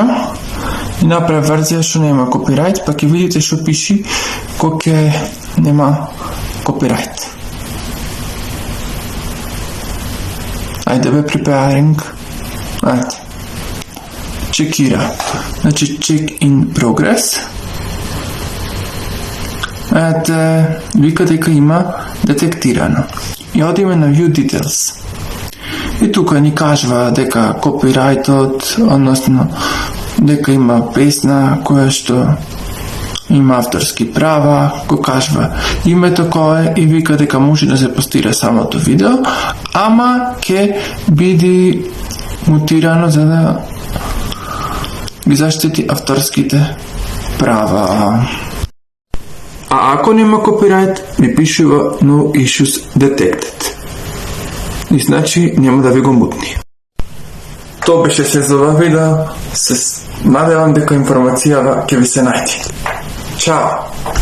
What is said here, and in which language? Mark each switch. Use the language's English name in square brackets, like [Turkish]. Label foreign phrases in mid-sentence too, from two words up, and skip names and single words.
[Macedonian] И направи верзија што нема копирајт, па ќе видите што пиши кога ќе нема копирајт. Ајде бе, preparing. Ајде. Чекира. Значи, [English] check in progress. [Macedonian] Ете, вика дека има детектирано. И одиме на [English] view details. [Macedonian] И тука ни кажува дека копирајтот, односно дека има песна која што има авторски права, го кажува името кое и вика дека може да се постира самото видео, ама ќе биде мутирано за да ги заштити авторските права. А ако нема копирајт, ви пишува [English] no issues detected. [Macedonian] И значи нема да ви го мутни. Тоа беше се за ова видео. Се надевам дека информацијава ќе ви се најде. Чао!